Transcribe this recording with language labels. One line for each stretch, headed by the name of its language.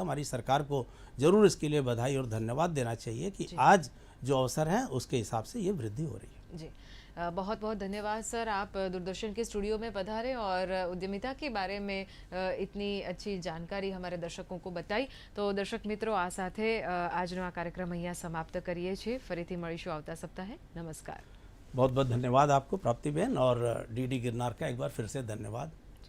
Hindi: हमारी सरकार को ज़रूर इसके लिए बधाई और धन्यवाद देना चाहिए कि आज जो अवसर है उसके हिसाब से ये वृद्धि हो रही है। जी, बहुत बहुत धन्यवाद सर, आप दूरदर्शन के स्टूडियो में पधारे और उद्यमिता के बारे में इतनी अच्छी जानकारी हमारे दर्शकों को बताई। तो दर्शक
Gujarati: મિત્રો, આ સાથે આજનો આ કાર્યક્રમ અહીંયા સમાપ્ત કરીએ છીએ। ફરીથી મળીશું આવતા સપ્તાહે। નમસ્કાર।
Hindi: बहुत बहुत धन्यवाद आपको प्राप्ति बहन, और डीडी गिरनार का एक बार फिर से धन्यवाद।